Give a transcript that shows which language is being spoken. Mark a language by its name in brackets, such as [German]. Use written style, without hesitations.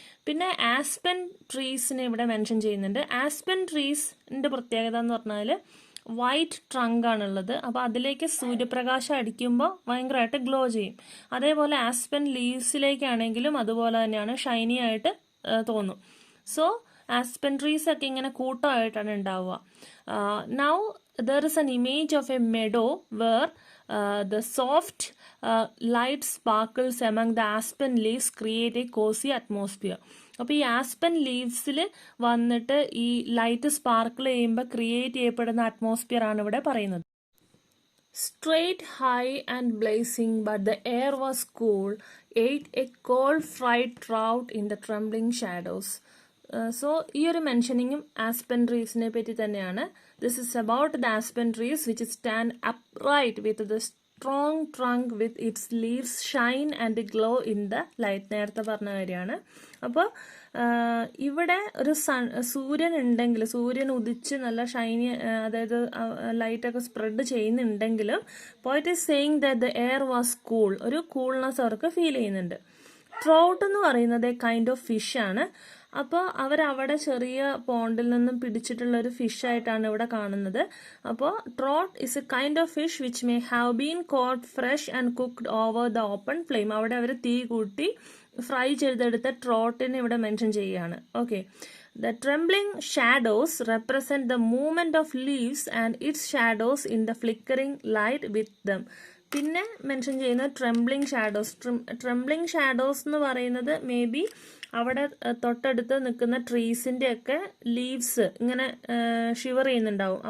[Malayalam] പിന്നെ ആസ്പെൻ ട്രീസിനെ ഇവിടെ മെൻഷൻ ചെയ്യുന്നുണ്ട്. ആസ്പെൻ ട്രീസിൻ്റെ പ്രത്യേകത എന്ന് പറഞ്ഞാൽ വൈറ്റ് ട്രങ്ക് ആണുള്ളത്. അപ്പോൾ അതിലേക്ക് സൂര്യപ്രകാശം അടിക്കുമ്പോൾ ഭയങ്കരമായിട്ട് ഗ്ലോ ചെയ്യും. അതേപോലെ ആസ്പെൻ ലീവ്സിലേക്കാണെങ്കിലും അതുപോലെ തന്നെയാണ്, ഷൈനി ആയിട്ട് തോന്നും. സോ ആസ്പെൻ ട്രീസ് ഒക്കെ ഇങ്ങനെ കൂട്ടമായിട്ടാണ് ഉണ്ടാവുക. [English] Now there is an image of a meadow where the soft light sparkles among the aspen leaves create a cozy atmosphere. [Malayalam] അപ്പോൾ ഈ ആസ്പെൻ ലീവ്സിൽ വന്നിട്ട് ഈ ലൈറ്റ് സ്പാർക്കിൾ ചെയ്യുമ്പോൾ ക്രിയേറ്റ് ചെയ്യപ്പെടുന്ന അറ്റ്മോസ്ഫിയർ ആണ് ഇവിടെ പറയുന്നത്. [English] Straight, high and blazing, but the air was cool, ate a cold fried trout in the trembling shadows. [Malayalam] So ഈ ഒരു മെൻഷനിങ്ങും ആസ്പെൻ ട്രീസിനെ പറ്റി തന്നെയാണ്. [English] This is about the aspen trees which stand upright with the strong trunk with its leaves shine and glow in the light. [Malayalam] നേരത്തെ പറഞ്ഞ കാര്യമാണ്. അപ്പോൾ ഇവിടെ ഒരു സൂര്യൻ ഉണ്ടെങ്കിൽ, സൂര്യൻ ഉദിച്ച് നല്ല ഷൈനി, അതായത് ലൈറ്റൊക്കെ സ്പ്രെഡ് ചെയ്യുന്നുണ്ടെങ്കിലും [English] poet is saying that the air was cool, [Malayalam] ഒരു കൂൾനെസ് അവർക്ക് ഫീൽ ചെയ്യുന്നുണ്ട്. ട്രൗട്ട് എന്ന് പറയുന്നത് കൈൻഡ് ഓഫ് ഫിഷാണ്. അപ്പോൾ അവരവിടെ ചെറിയ പോണ്ടിൽ നിന്നും പിടിച്ചിട്ടുള്ള ഒരു ഫിഷായിട്ടാണ് ഇവിടെ കാണുന്നത്. [English] അപ്പോൾ trout is a kind of fish which may have been caught fresh and cooked over the open flame. [Malayalam] അവിടെ അവർ തീ കൂട്ടി ഫ്രൈ ചെയ്തെടുത്ത ട്രോട്ടിനെ ഇവിടെ മെൻഷൻ ചെയ്യുകയാണ്. [English] Okay, the trembling shadows represent the movement of leaves and its shadows in the flickering light with them. [Malayalam] പിന്നെ mention ചെയ്യുന്ന trembling shadows. Trembling shadows എന്ന് പറയുന്നത് മേ ബി അവിടെ തൊട്ടടുത്ത് നിൽക്കുന്ന ട്രീസിൻ്റെ ഒക്കെ ലീവ്സ് ഇങ്ങനെ ഷിവർ ചെയ്യുന്നുണ്ടാവും.